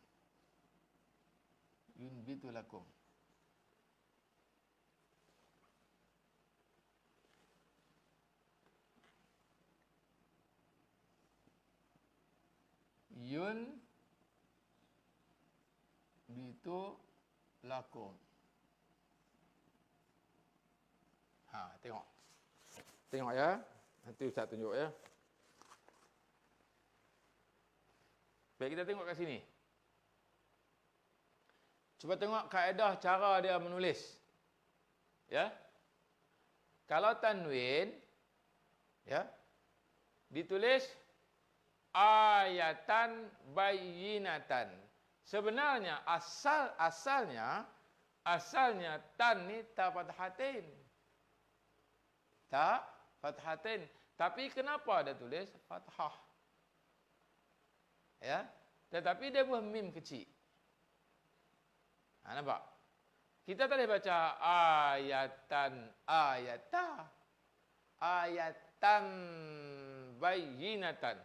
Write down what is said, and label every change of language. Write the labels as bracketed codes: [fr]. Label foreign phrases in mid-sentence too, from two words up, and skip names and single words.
[ar] ينبت لكم. ينبت لكم. [ms] Tengok. Tengok ya. Nanti Ustaz tunjuk ya. Baik, kita tengok kat sini. Cuba tengok kaedah cara dia menulis. Ya. Kalau tanwin, ya, ditulis [ar] آيات بينات. [ms] Sebenarnya asalnya tan ni [ar] تاء فتحتين. تاء فتحتين. [ms] Tapi kenapa dia tulis fathah? Ya. Tetapi dia buat mim kecil. Nampak? Kita tak boleh baca [ar] آيات بينات.